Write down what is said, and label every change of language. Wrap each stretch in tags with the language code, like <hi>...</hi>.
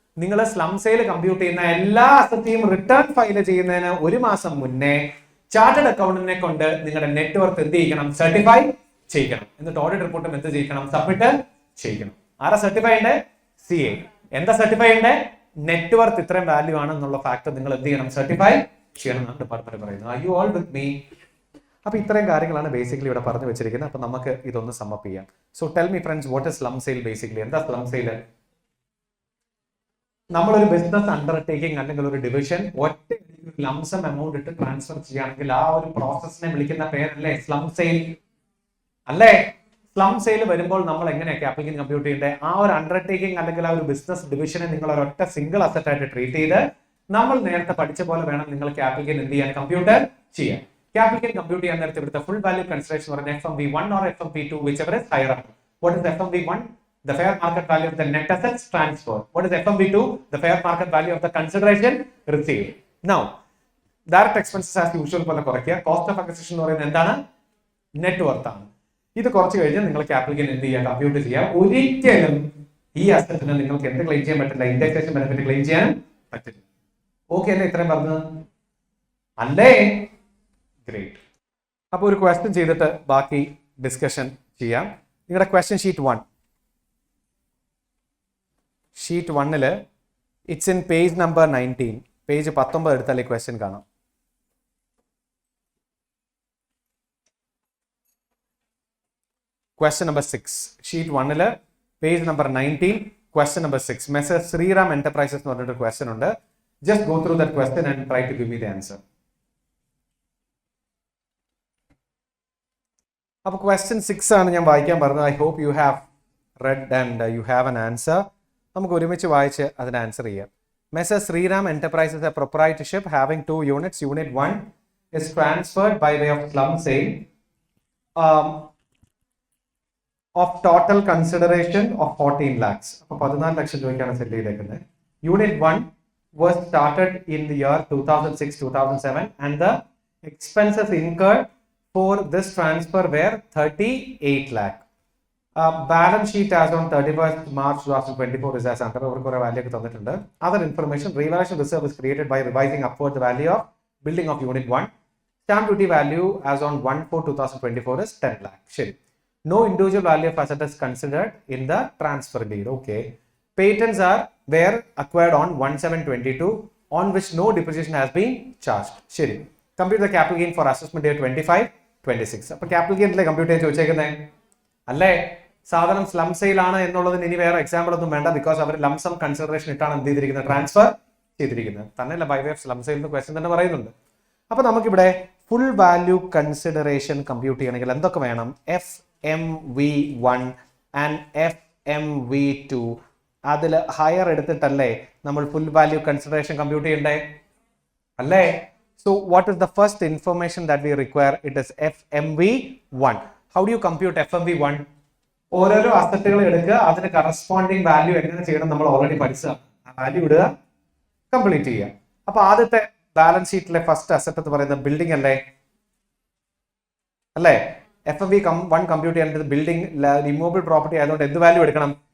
<ml>നിങ്ങൾ slum sale compute ചെയ്യുന്ന എല്ലാ അസറ്റിയും റിട്ടേൺ ഫയൽ ചെയ്യുന്നതിന് 1 മാസം മുന്നേ ചാർട്ടേഡ് അക്കൗണ്ടന്റിനെ കൊണ്ട് നിങ്ങളുടെ നെറ്റ് വർത്ത് എന്ത് ചെയ്യണം? സർട്ടിഫൈ ചെയ്യണം. എന്നിട്ട് ഓഡിറ്റ് റിപ്പോർട്ടും എന്ത് ചെയ്യണം? സബ്മിറ്റ് ചെയ്യണം. ആരാ സർട്ടിഫൈ ഉണ്ട്? CA. എന്താ സർട്ടിഫൈ ഉണ്ട്? നെറ്റ് വർത്ത് ഇത്രയും വാല്യൂ ആണ് എന്നുള്ള ഫാക്ടർ നിങ്ങൾ എന്ത് ചെയ്യണം? സർട്ടിഫൈ ചെയ്യണം എന്നാണ് ഡിപ്പാർട്ട്മെന്റ് പറയുന്നത്.</ml> <en>Are you all with me?</en> <ml>അപ്പോൾ ഇത്രയും കാര്യങ്ങളാണ് ബേസിക്കലി ഇവിടെ പറഞ്ഞു വെച്ചിരിക്കുന്നത്. അപ്പോൾ നമുക്ക് ഇതൊന്ന് സമ്മപ്പ് ചെയ്യാം.</ml> <en>So tell me friends, what is slump sale basically?</en> <ml>എന്താ സ്ലം സെയിൽ? നമ്മളൊരു ബിസിനസ് അണ്ടർടേക്കിംഗ് അല്ലെങ്കിൽ ഒരു ഡിവിഷൻ ഒറ്റ ലംസം എമൗണ്ട് ഇട്ട് ട്രാൻസ്ഫർ ചെയ്യുകയാണെങ്കിൽ ആ ഒരു പ്രോസസ്സിനെ വിളിക്കുന്ന പേരല്ലേ സ്ലം സെയിൽ അല്ലേ? സ്ലം സെയിൽ വരുമ്പോൾ നമ്മൾ എങ്ങനെയാണ് ക്യാപിറ്റൽ ഗെയിൻ കമ്പ്യൂട്ട് ചെയ്യേണ്ടത്? ആ ഒരു അണ്ടർടേക്കിംഗ് അല്ലെങ്കിൽ ആ ഒരു ബിസിനസ് ഡിവിഷനെ നിങ്ങൾ ഒരൊറ്റ സിംഗിൾ അസറ്റ് ആയിട്ട് ട്രീറ്റ് ചെയ്ത് നമ്മൾ നേരത്തെ പഠിച്ച പോലെ വേണം നിങ്ങൾ ക്യാപിറ്റൽ ഗെയിൻ എന്ത് ചെയ്യാൻ, കമ്പ്യൂട്ട് ചെയ്യാൻ. ക്യാപിറ്റൽ ഗെയിൻ കമ്പ്യൂട്ട് ചെയ്യാൻ നേരത്തെ ഇവിടുത്തെ ഫുൾ വാല്യൂ കൺസിഡറേഷൻ പറഞ്ഞ</ml> <en>FMV1 or FMV2, whichever is higher up. What is FMV1? The fair market value of the net assets transferred. What is FMV2? The fair market value of the consideration received. Now, direct expenses as usual</en> <ml>പോലെ കുറയ്ക്കുക. Cost of acquisition എന്ന് പറയുന്നത് എന്താണ്? Net worth ആണ്. ഇത് കുറച്ച് കഴിഞ്ഞാൽ നിങ്ങൾ ക്യാപിറ്റൽ ഗെയിൻ എന്ത് ചെയ്യുക, കമ്പ്യൂട്ട് ചെയ്യുക. ഒരിക്കലും ഈ അസറ്റിന് നിങ്ങൾക്ക് എന്ത് ക്ലെയിം ചെയ്യാൻ പറ്റില്ല? ഇൻഡെക്സേഷൻ ബെനിഫിറ്റ് ക്ലെയിം ചെയ്യാൻ പറ്റില്ല. ഓക്കെ അല്ലേ? ഇത്രയും പറഞ്ഞത് അല്ലേ? ഗ്രേറ്റ്. അപ്പോൾ ഒരു ക്വസ്റ്റ്യൻ ചെയ്തിട്ട് ബാക്കി ഡിസ്കഷൻ ചെയ്യാം. നിങ്ങളുടെ question sheet 1, sheet 1</ml> <en>It's in page number 19.</en> <ml>Page 19 എടുത്താൽ ഈ ക്വസ്റ്റ്യൻ കാണാം. Question number 6, sheet 1 page number 19, question number 6. Messrs Sriram enterprises എന്ന് പറഞ്ഞിട്ട് ക്വസ്റ്റ്യൻ ഉണ്ട്.</ml> <en>Just go through that question and try to give me the answer.</en> <ml>അപ്പോൾ question 6 ആണ് ഞാൻ വായിക്കാൻ പറഞ്ഞത്.</ml> <en>I hope you have read and you have an answer.</en> <ml>നമുക്ക് ഒരുമിച്ച് വായിച്ച് അതിന് ആൻസർ ചെയ്യാം. Messrs Sriram enterprises</ml> <en>A proprietorship having 2 units. Unit 1 is transferred by way of slum sale of total consideration of 14 lakhs.</en> <ml>അപ്പോൾ 14 ലക്ഷം രൂപയ്ക്കാണ് സെല് ചെയ്തേക്കുന്നത്.</ml> <en>Unit 1 was started in the year 2006-2007 and the expenses incurred for this transfer were 38 lakh. Balance sheet as on 31st March 2024 is as under.</en> <ml>Over value ഒക്കെ തന്നിട്ടുണ്ട്.</ml> <en>Other information, revaluation reserve is created by revising upward the value of building of unit 1. Stamp duty value as on 1/4/2024 is 10 lakh. ശരി. No individual value of asset is considered in the transfer deed. Okay. Patents were acquired on 1/7/22 on which no depreciation has been charged. ശരി. Compute the capital gain for assessment year 25-26.</en> <ml>അപ്പോൾ capital gain ലെ compute ചെയ്യാൻ ചോദിച്ചേക്കുന്നത് അല്ലേ? സാധനം slum sale ആണ് എന്നുള്ളതിന് ഇനി വേറെ എക്സാമ്പിൾ ഒന്നും വേണ്ട. ബിക്കോസ് അവർ ലംസം കൺസിഡറേഷൻ ഇട്ടാണ് എന്ത് ചെയ്തിരിക്കുന്നത്, ട്രാൻസ്ഫർ ചെയ്തിരിക്കുന്നത്. തന്നെയല്ല, by way of slum sale എന്ന് ക്വസ്റ്റ്യൻ തന്നെ പറയുന്നുണ്ട്. അപ്പൊ നമുക്കിവിടെ ഫുൾ വാല്യൂ കൺസിഡറേഷൻ കമ്പ്യൂട്ട് ചെയ്യണമെങ്കിൽ എന്തൊക്കെ വേണം? FMV1 ആൻഡ് FMV2 അതിൽ ഹയർ എടുത്തിട്ടല്ലേ നമ്മൾ ഫുൾ വാല്യൂ കൺസിഡറേഷൻ കമ്പ്യൂട്ട് ചെയ്യണ്ടേ അല്ലേ?</ml> <en>So what is the first information that we require? It is FMV1. How do you compute FMV1?</en> <ml>ഓരോരോ അസറ്റുകൾ എടുക്കുക, അതിന് കറസ്പോണ്ടിങ് വാല്യൂ എങ്ങനെ ചെയ്യണം നമ്മൾ ഓൾറെഡി പഠിച്ചതാണ്. ആ വാല്യൂ ഇടുക, കംപ്ലീറ്റ് ചെയ്യുക. അപ്പൊ ആദ്യത്തെ ബാലൻസ് ഷീറ്റിലെ ഫസ്റ്റ് അസറ്റ് എന്ന് പറയുന്നത് ബിൽഡിംഗ് അല്ലേ? FMV1 കമ്പ്യൂട്ട് ചെയ്യേണ്ടത് ബിൽഡിംഗ് റിമൂവബിൾ പ്രോപ്പർട്ടി ആയതുകൊണ്ട് എന്ത് വാല്യൂ എടുക്കണം?</ml>